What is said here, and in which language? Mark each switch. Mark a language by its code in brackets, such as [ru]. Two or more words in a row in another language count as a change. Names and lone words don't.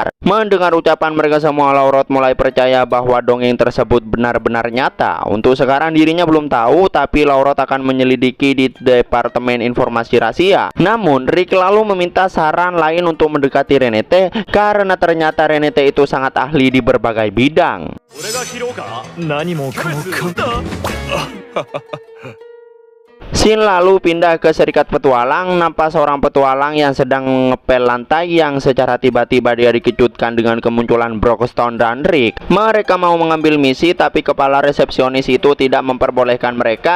[id] Mendengar ucapan mereka semua, Laurot mulai percaya bahwa dongeng tersebut benar-benar nyata. Untuk sekarang dirinya belum tahu, tapi Laurot akan menyelidiki di Departemen Informasi Rahasia. Namun Rick lalu meminta saran lain untuk mendekati Renete, karena ternyata Renete itu sangat ahli di berbagai bidang. [ja] 俺が拾おうか。何もかもか [id] Scene lalu pindah ke Serikat Petualang. Nampak seorang petualang yang sedang mengepel lantai, yang secara tiba-tiba dia dikejutkan dengan kemunculan Broxton dan Rick. Mereka mau mengambil misi, tapi kepala resepsionis itu tidak memperbolehkan mereka.